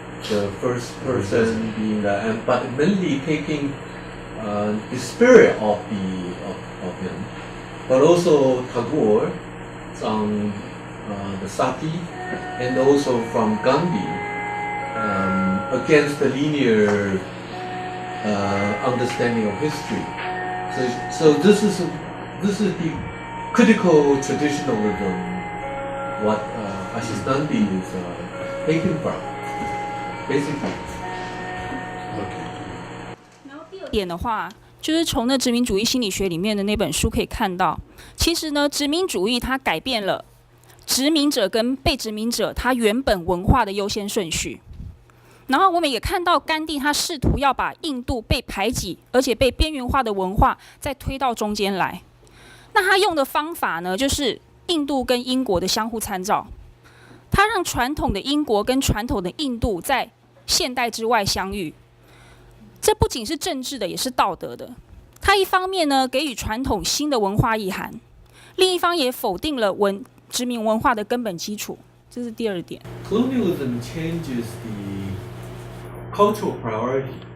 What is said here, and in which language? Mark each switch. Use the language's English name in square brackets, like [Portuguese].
[English] The first person being but mainly taking the spirit of him, but also Tagore from the Sati, and also from Gandhi against the linear understanding of history. So this is the critical traditionalism what Ashis Nandy is taken from, basically. [Chinese] 然后第二点的话，就是从那殖民主义心理学里面的那本书可以看到，其实呢，殖民主义它改变了殖民者跟被殖民者他原本文化的优先顺序。然后我们也看到甘地他试图要把印度被排挤而且被边缘化的文化再推到中间来。那他用的方法呢，就是印度跟英国的相互参照。他让传统的英国跟传统的印度在现代之外相遇。这不仅是政治的，也是道德的。他一方面呢给予传统新的文化意涵，另一方也否定了殖民文化的根本基础。这是第二点。 [English] Colonialism changes the cultural priority.